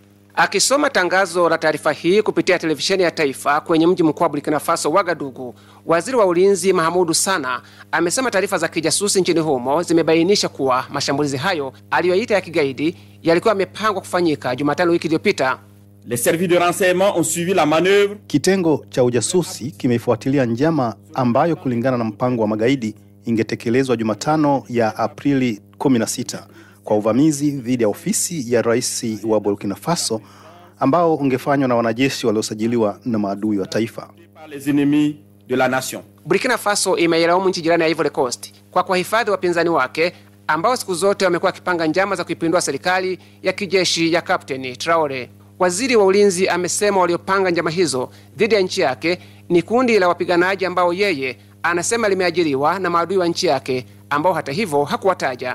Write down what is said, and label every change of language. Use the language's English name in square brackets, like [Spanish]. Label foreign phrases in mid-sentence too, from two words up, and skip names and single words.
[Swahili] Akisoma tangazo la taarifa hii kupitia televisheni ya taifa kwenye mji mkuu wa Burkina Faso Wagadugu, waziri wa ulinzi Mahamudu Sana amesema taarifa za kijasusi nchini humo zimebainisha kuwa mashambulizi hayo aliyoita ya kigaidi yalikuwa yamepangwa kufanyika Jumatano wiki iliyopita. [French] Les services de renseignement ont suivi la manœuvre. [Swahili] Kitengo cha ujasusi kimeifuatilia njama ambayo kulingana na mpango wa magaidi ingetekelezwa Jumatano ya Aprili 16 kwa uvamizi dhidi ya ofisi ya rais wa Burkina Faso ambao ungefanywa na wanajeshi waliosajiliwa na maadui wa taifa. [French] Les ennemis de la nation. [Swahili] Burkina Faso imeilaumu nchi jirani ya Ivory Coast kwa kuwahifadhi wapinzani wake ambao siku zote wamekuwa wakipanga njama za kuipindua serikali ya kijeshi ya Kapteni Traore. Waziri wa ulinzi amesema waliopanga njama hizo dhidi ya nchi yake ni kundi la wapiganaji ambao yeye anasema limeajiriwa na maadui wa nchi yake ambao hata hivyo hakuwataja.